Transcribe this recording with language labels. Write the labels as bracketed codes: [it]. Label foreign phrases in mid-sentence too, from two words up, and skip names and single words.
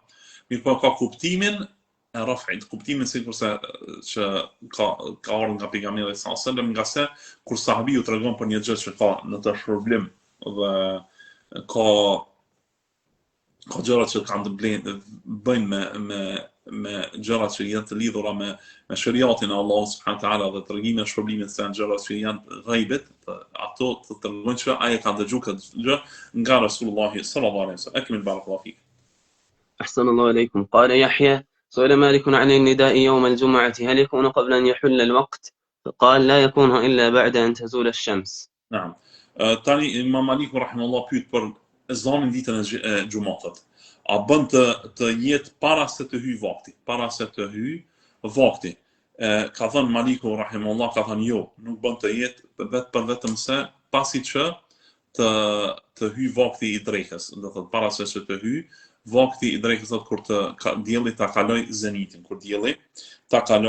[sq] mirë po ka kuptimin e raf'it, kuptimin sikurse që ka ardhur nga pejgamberi [ar] صلى الله عليه وسلم, [sq] nga se kur sahabiu tregon për një gjë që ka në të shpërblim dhe ka gjëra që kanë të bëjnë me gjërat që janë të lidhura me shariatin e Allahut [ar] سبحانه وتعالى [sq] dhe tregimin e shpërblimit se janë gjëra që janë ghaibet, ato të tregojnë që ai ka dëgjuar këtë gjë nga Resulullah [ar] صلى الله عليه وسلم. أكمل بارك الله فيك. أحسن الله عليكم. قال يحيى: سئل مالك عن النداء يوم الجمعة هل يكون قبل أن يحل الوقت؟ فقال: لا يكون إلا بعد أن تزول الشمس. نعم. [sq] Tani Imam Maliku rahimahullah pyet për ezanin ditën e xumatit. A bën të jetë para se të hyj vakti? Ka thënë Maliku rahimahullah, ka thënë jo, nuk bën të jetë vetëm se pasi që të hyj vakti i drekës, do thotë para se të hyj vakti i drekës, kur dielli ta kaloj zenitin, kur dielli ta